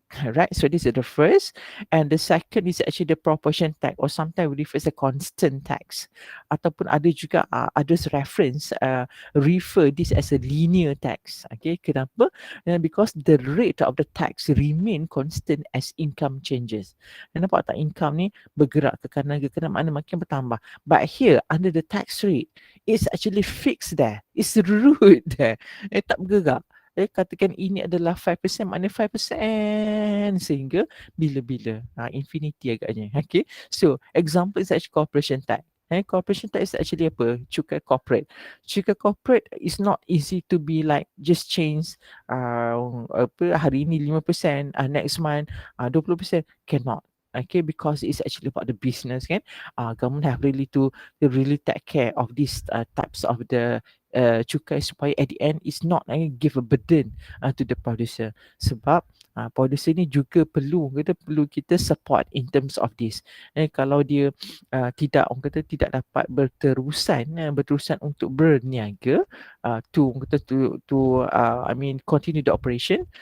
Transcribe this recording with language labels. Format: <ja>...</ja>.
<en>Right, so this is the first, and the second is actually the proportion tax, or sometimes we refer as a constant tax,</en> <ms>ataupun ada juga</ms> <en>others reference refer this as a linear tax. Okay, kenapa? Because the rate of the tax remain constant as income changes.</en> <ms>Nampak tak, income ni bergerak ke kanan ke kanan, mana makin bertambah.</ms> <en>But here under the tax rate, it's actually fixed there, it's root there,</en> <ms>tak bergerak. Katakan ini adalah 5%, maknanya 5% sehingga bila-bila, infinity agaknya.</ms> <en>Okay, so example is actually corporation tax. Corporation tax is actually apa? Cukai corporate. Cukai corporate is not easy to be like just change</en> <ms>hari ini</ms> <en>5%, next month 20%, cannot. Okay, because it's actually about the business kan. Government have really to really take care of these types of the cukai supaya at the end is not give a burden to the producer.</en> <ms>Sebab producer ni juga perlu kita</ms> <en>support in terms of this.</en> <ms>Kalau dia tidak, orang kata tidak dapat berterusan untuk berniaga</ms> <en>to I mean continue the operation.</en>